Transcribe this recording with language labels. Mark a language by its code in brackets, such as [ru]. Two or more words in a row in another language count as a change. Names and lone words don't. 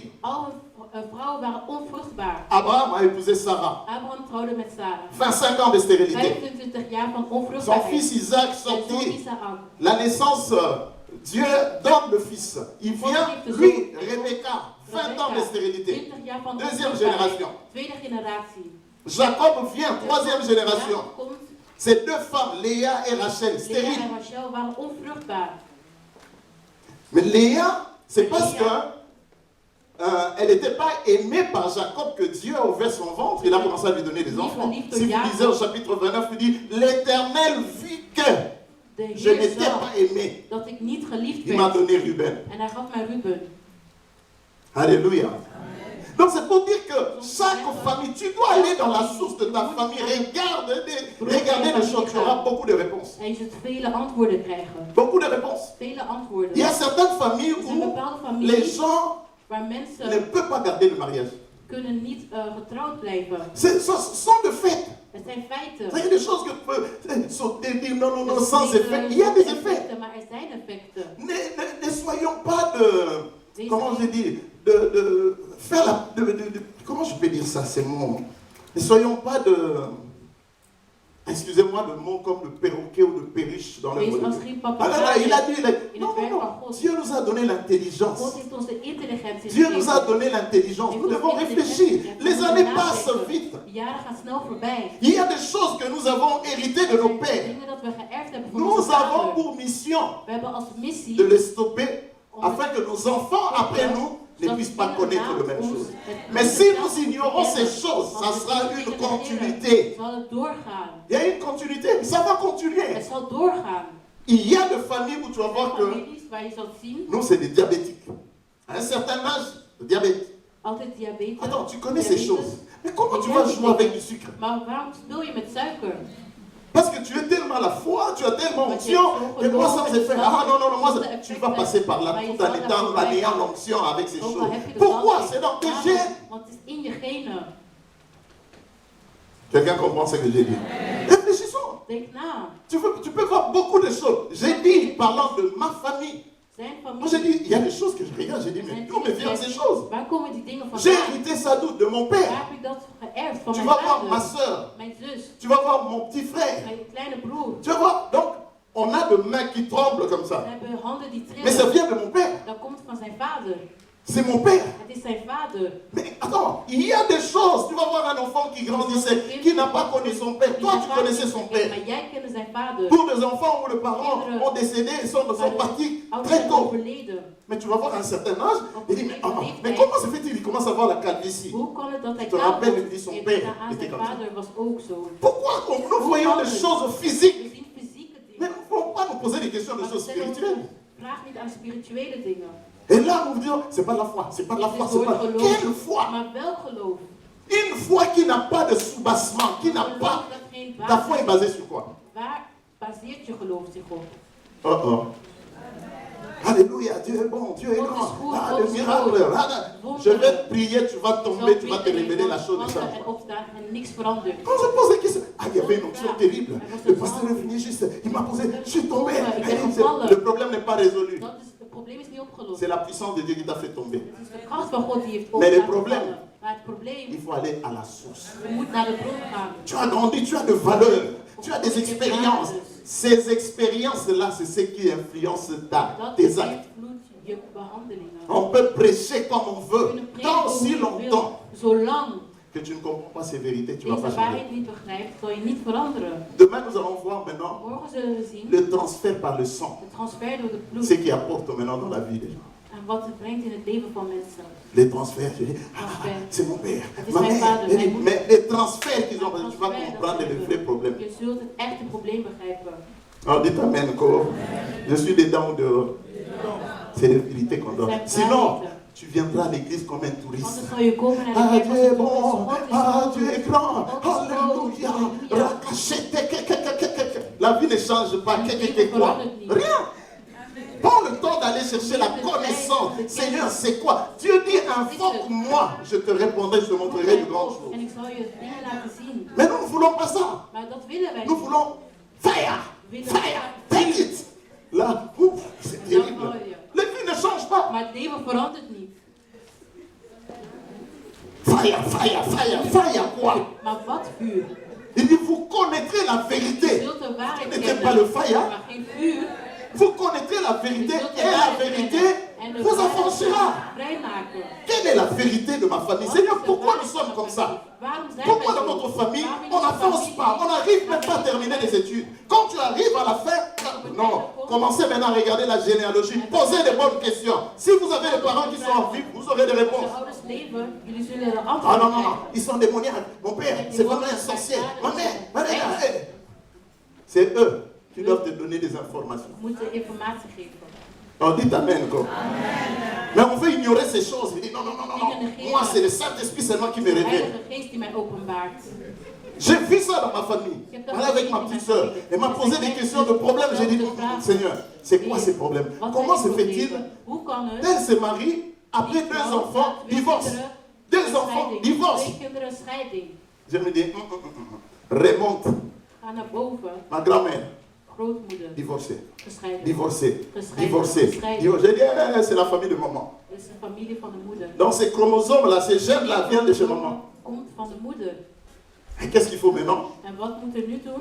[nl] alle vrouwen waren onvruchtbaar. [fr] Abraham a épousé Sarah. [nl] Abraham trouwde met Sarah. [fr] 25 ans de stérilité. [nl] 25 jaar van [fr] Son [nl] onvruchtbaarheid. [fr] fils Isaac [nl] Zijn zoon [fr] sortit. Isaac. La naissance, Dieu donne le fils. Il vient, lui, Rebecca, 20 ans de stérilité. [nl] 20 jaar van [fr] Deuxième [nl] onvruchtbaarheid. [fr] génération. [nl] Tweede generatie. [fr] Jacob vient, troisième génération. [nl] Jacob komt. [fr] Ces deux femmes, Léa et Rachel, Lea stériles. [nl] en Rachel waren onvruchtbaar. [fr] Mais Léa, c'est parce que elle n'était pas aimée par Jacob que Dieu a ouvert son ventre. Il a commencé à lui donner des enfants. Si vous lisez au chapitre 29, il dit, l'Éternel vit que [nl] De [fr] je [nl] Heer [fr] n'étais [nl] zag [fr] pas aimé. [nl] dat ik niet geliefd [fr] Il m'a [nl] werd. [fr] donné Ruben. [nl] En hij gaf mij Ruben. [fr] Alléluia. Donc c'est pour dire que chaque famille, tu dois aller dans la source de ta famille, regarder les choses, tu auras beaucoup de réponses. [nl] En je zult vele antwoorden krijgen. [fr] Beaucoup de réponses. [nl] Vele antwoorden. [fr] Il y a certaines familles [nl] Er zijn [fr] où [nl] bepaalde [fr] les [nl] families [fr] gens [nl] waar [fr] ne [nl] mensen [fr] peuvent pas garder le mariage. [nl] kunnen niet getrouwd blijven. [fr] Ce sont des faits. [nl] Het zijn feiten. [fr] Il y a des choses que tu peux sauter, dire non, non, non, [nl] Het [fr] sans [nl] zijn [fr] effet. [nl] dingen [fr] Il y a des [nl] zonder [fr] effets. [nl] effecten, maar er zijn effecten. [fr] Ne soyons pas de, comment je dis, de faire la, comment je peux dire ça, ces mots. Ne soyons pas de, excusez-moi le mot comme de perroquet ou de perruche dans le [nl] Wees [fr] mot. [nl] als geen [fr] Ah, non, non, [nl] papegaaien [fr] il a dit, [nl] in [fr] non, [nl] het [fr] non, [nl] werk [fr] non, [nl] van God. [fr] Dieu nous a donné l'intelligence. [nl] God heeft ons de intelligentie [fr] Dieu nous a [nl] gegeven. [fr] donné l'intelligence. Nous devons réfléchir. Les années passent vite. [nl] De jaren gaan snel voorbij. [fr] Il y a des choses que nous avons héritées de nos pères. [nl] Dingen dat we geërfd hebben van [fr] Nous [nl] onze [fr] avons [nl] vader. [fr] pour mission [nl] We hebben als [fr] de [nl] missie [fr] les stopper afin que nos enfants après nous ne puissent pas connaître les mêmes choses. Mais si nous ignorons ces choses, ça sera une continuité. [nl] Zal het doorgaan. [fr] Il y a une continuité, ça va continuer. [nl] Het zal doorgaan. [fr] Il y a des familles où tu vas voir que [nl] Families waar je zult zien, [fr] nous, c'est des diabétiques. À un certain âge, le diabète. [nl] altijd diabetes. [fr] Attends, tu connais ces [nl] diabetes. [fr] choses. Mais comment tu vas jouer avec du sucre? [nl] Maar waarom speel je met suiker? [fr] Parce que tu es tellement à la foi, tu as tellement onction, et moi sans effet. Ah non, non, non, moi, tu vas passer par là tout en étant en ayant l'onction avec ces choses. Pourquoi? C'est dans tes gènes. [nl] Want het is in je genen. [fr] Quelqu'un comprend ce que j'ai dit? Réfléchissons. [nl] Denk na. [fr] Tu peux voir beaucoup de choses. J'ai dit, parlant de ma famille. [nl] Zijn [fr] Moi j'ai [nl] familie. [fr] dit, il y a des choses que je regarde, j'ai dit, mais d'où me viennent ces choses? [nl] Waar komen die dingen [fr] J'ai [nl] vandaan? [fr] hérité ça d'où? De mon [nl] Waar [fr] père. [nl] heb ik dat geërfd van [fr] Tu [nl] mijn [fr] vas voir ma [nl] vader, [fr] soeur. [nl] mijn zus, [fr] Tu vas voir mon petit frère. [nl] mijn kleine broer. [fr] Tu vas voir, donc, on a des mains qui tremblent comme [nl] We [fr] ça. [nl] hebben handen die [fr] Mais ça [nl] trillen. [fr] vient de mon père. [nl] Dat komt van zijn vader. [fr] C'est mon père. [nl] Het is zijn vader. [fr] Mais attends, il y a des choses. Tu vas voir un enfant qui grandissait, qui n'a pas connu son père. [nl] Die [fr] Toi, [nl] zijn [fr] tu [nl] vader [fr] connaissais [nl] niet [fr] son [nl] gekend, [fr] père. [nl] maar jij kende zijn vader. [fr] Pour des enfants où les parents ont décédé et sont partis [nl] Ouders [fr] très [nl] zijn [fr] tôt. [nl] overleden. [fr] Mais tu vas voir à un certain âge, il dit, mais comment se fait-il? Il commence à voir la calvitie. [nl] Hoe kan het dat hij [fr] Je te rappelle, [nl] kaal [fr] il dit son [nl] wordt? [fr] père [nl] En [fr] était [nl] zijn [fr] comme ça. [nl] vader was ook zo. [fr] Pourquoi nous voyons des choses physiques, [nl] We zien fysieke [fr] mais [nl] dingen. [fr] nous ne pouvons pas nous poser des questions de [nl] Maar we [fr] choses [nl] stellen ons [fr] spirituelles? [nl] vraag niet aan spirituele dingen. [fr] Et là, nous vous disons, c'est pas la foi, c'est pas la foi, c'est pas. Quelle foi? [nl] Maar wel geloof. [fr] Une foi qui n'a pas de soubassement, qui n'a [nl] Geloof [fr] pas. [nl] dat geen [fr] Ta foi est [nl] basis. [fr] basée sur quoi? [nl] Waar baseert je geloof zich op? Oh oh. [fr] Alléluia, Dieu est bon, Dieu est grand. Ah, le miracle. Je vais prier, tu vas tomber, tu vas te révéler la chose de ça. [nl] En opstaan en niks verandert. [fr] Quand je pose des questions, il y avait une option terrible. Le pasteur est venu juste, il m'a posé, je suis tombé. Le problème n'est pas résolu. [nl] Dat is, het probleem is niet opgelost. [fr] C'est la puissance de Dieu qui t'a fait tomber. [nl] Het is de kracht van God die heeft Maar de laten probleem- vallen. Maar het probleem, [fr] Il faut aller à la source. [nl] je moet naar de bron gaan. [fr] Tu as grandi, tu as de valeurs, tu as des expériences. Ces expériences-là, c'est ce qui influence [nl] Dat [fr] tes actes. [nl] beïnvloedt je behandelingen. [fr] On peut prêcher comme on [nl] We [fr] veut, [nl] kunnen [fr] tant [nl] preken [fr] si [nl] hoe je wil. [fr] longtemps [nl] Zolang [fr] que tu ne comprends pas ces vérités, tu ne vas [nl] deze [fr] pas changer. [nl] waarheid niet begrijpt, zal je niet veranderen. [fr] Demain, nous allons voir maintenant [nl] Morgen zullen we zien [fr] le transfert par le sang. [nl] de transfer door de [fr] Ce [nl] bloed [fr] qui apporte maintenant dans la vie des gens. [nl] en wat het brengt in het leven van mensen. [fr] Les transferts, je dis, c'est mon père, ma mère. Mais les transferts qu'ils ont, tu vas comprendre le vrai problème. [nl] Je zult het echte probleem begrijpen. [fr] Alors dites amen, quoi. Je suis dedans ou dehors. C'est les vérités qu'on donne. Sinon, tu viendras à l'église comme un touriste. [nl] Anders zal je komen naar de [fr] Ah, [nl] kerk [fr] Dieu [nl] als [fr] est [nl] een [fr] bon. [nl] toerist. [fr] Ah, Dieu est grand. [nl] God is groot. [fr] Alléluia. [nl] Halleluja. [fr] Rakachete. La vie ne change pas. Quoi? Rien. Prends le temps d'aller chercher la connaissance. Seigneur, c'est quoi? Dieu dit, invoque-moi. Je te répondrai, je te montrerai de grandes choses. [nl] En ik zal je dingen laten zien. [fr] Mais nous ne voulons pas ça. [nl] Maar dat willen wij [fr] Nous [nl] niet. [en] voulons fire. Fire. Take it. [fr] Là, ouf, c'est terrible. La vie ne change pas. [nl] Maar het leven verandert niet. [en] Fire, fire, fire, fire quoi? [nl] Maar wat vuur? [fr] Il dit, vous connaîtrez la [nl] Je [fr] vérité. [nl] zult de waarheid [fr] Ce n'est pas le [nl] kennen. [fr] fire. [nl] Maar geen vuur. [fr] Vous connaîtrez la vérité et la vérité vous affranchira. [nl] Vrijmaken. [fr] Quelle est la vérité de ma famille? Seigneur, pourquoi nous sommes comme ça? [nl] Waarom zijn [fr] Pourquoi [nl] wij [fr] dans [nl] zo? [fr] notre famille, [nl] Waarom in [fr] on [nl] onze [fr] n'avance [nl] familie? [fr] pas, on n'arrive même pas à terminer les études? Quand tu arrives à la fin, non, commencez maintenant à regarder la généalogie, posez des bonnes questions. Si vous avez des parents qui sont en vie, vous aurez des [nl] Als [fr] réponses. [nl] je ouders leven, jullie zullen er [fr] Ah [nl] antwoorden [fr] non, non, non, [nl] krijgen. [fr] ils sont démoniaques. Mon père, c'est vraiment un sorcier. Ma mère, c'est eux qui doivent te donner des informations. [nl] We moeten informatie geven. [fr] On dit amen, quoi. Mais on veut ignorer ces choses. Il dit non, non, non, non, non. Moi, c'est le Saint-Esprit seulement qui me [nl] De [fr] révèle. [nl] Heilige Geest die mij openbaart. [fr] J'ai vu ça dans ma famille. Elle avec ma petite soeur. Elle m'a posé des questions de problèmes. J'ai dit, Seigneur, c'est quoi ces problèmes? Comment se fait-il? [nl] Hoe kan het? [fr] Elle se marie, après deux enfants, divorce. Deux enfants, divorce. [nl] 2 kinderen, scheiding. [fr] Je me dis, remonte. [nl] Ga naar boven. [fr] Ma grand-mère, [nl] Grootmoeder, [fr] divorcée. [nl] gescheiden. [fr] Divorcée. [nl] Gescheiden. [fr] Divorcée. [nl] Gescheiden. [fr] J'ai dit, c'est la famille de maman. [nl] Dat is de familie van de moeder. [fr] Donc ces chromosomes-là, ces gènes-là viennent de chez maman. [nl] Komt van de moeder. [fr] Et qu'est-ce qu'il faut maintenant? [nl] En wat moet er nu doen?